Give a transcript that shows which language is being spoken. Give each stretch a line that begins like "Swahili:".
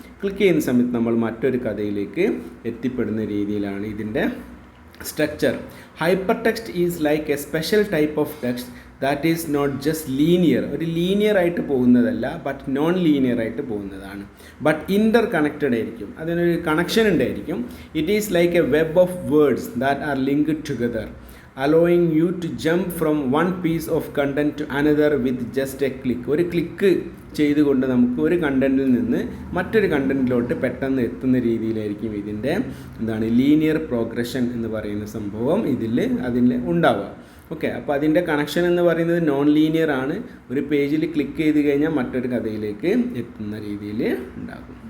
Malayalam: Click ചെയ്യുന്ന സമയത്ത് നമ്മൾ മറ്റൊരു കഥയിലേക്ക് എത്തിപ്പെടുന്ന രീതിയിലാണ് ഇതിൻ്റെ structure.
English: hypertext is like a special type of text that is not just linear,
Malayalam: ഒരു ലീനിയർ ആയിട്ട് പോകുന്നതല്ല, ബട്ട് നോൺ ലീനിയർ ആയിട്ട് പോകുന്നതാണ്.
English: but interconnected
Malayalam: ആയിരിക്കും, അതിനൊരു കണക്ഷൻ ഉണ്ടായിരിക്കും.
English: It is like a web of words that are linked together, allowing you to jump from one piece of content to another with just a click.
Malayalam: ഒരു click ചെയ്തുകൊണ്ട് നമുക്ക് ഒരു കണ്ടൻറ്റിൽ നിന്ന് മറ്റൊരു കണ്ടൻറ്റിലോട്ട് പെട്ടെന്ന് എത്തുന്ന രീതിയിലായിരിക്കും ഇതിൻ്റെ ലീനിയർ പ്രോഗ്രഷൻ എന്ന് പറയുന്ന സംഭവം അതിൽ ഉണ്ടാവുക. ഓക്കെ, അപ്പോൾ അതിൻ്റെ കണക്ഷൻ എന്ന് പറയുന്നത് നോൺ ലീനിയർ ആണ്. ഒരു പേജിൽ ക്ലിക്ക് ചെയ്ത് കഴിഞ്ഞാൽ മറ്റൊരു കഥയിലേക്ക് എത്തുന്ന രീതിയിൽ ഉണ്ടാകും.